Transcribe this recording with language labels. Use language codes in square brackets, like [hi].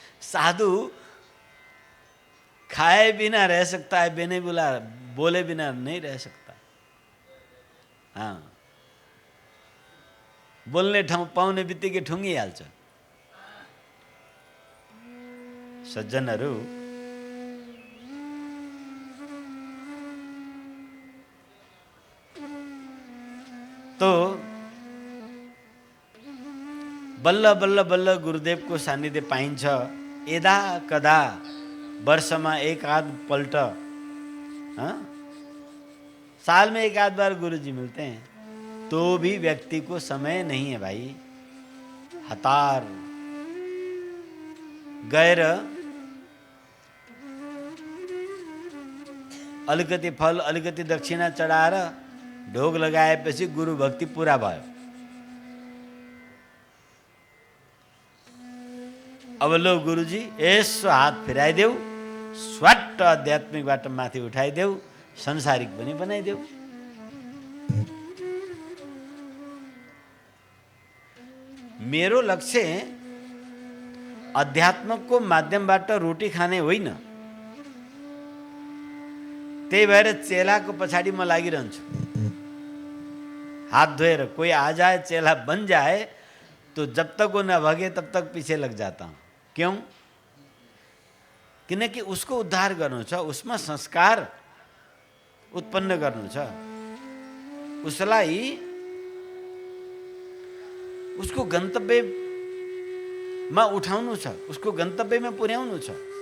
[hi] साधु खाए बिना रह सकता है, बिना बोले बिना नहीं रह सकता। [ne] हाँ, बोल्ने ठाउँ पाउने बित्तिकै ठुङ्गिहाल्छ। सज्जनहरू, तो बल्ल बल्ल बल्ल गुरुदेवको सान्निध्य पाइन्छ। यदा कदा वर्षमा एक आध पल्ट, [hi] साल में एक आध बार गुरुजी मिलते हैं, तो भी व्यक्ति को समय नहीं है भाई। [ne] हतार गएर अलिकति फल अलिकति दक्षिणा चढाएर ढोग लगाएपछि गुरु भक्ति पूरा भयो। अब लो गुरुजी यसो हात फिराइदेऊ, स्वाट आध्यात्मिकबाट माथि उठाइदेऊ, संसारिक पनि बनाइदेऊ। मेरो लक्ष्य अध्यात्मको माध्यमबाट रोटी खाने होइन। त्यही भएर चेलाको पछाडि म लागिरहन्छु। [hi] हाथ धोएर कोई आ जाए, चेला बन जाए, तो जब तक वो न भगे तब तक पीछे लग जाता हूँ। क्यों? [ne] किनकि उसको उद्धार गर्नु छ, उसमा संस्कार उत्पन्न गर्नु छ, उसलाई उसको गन्तव्यमा उठाउनु छ, उसको गन्तव्यमा पुर्याउनु छ।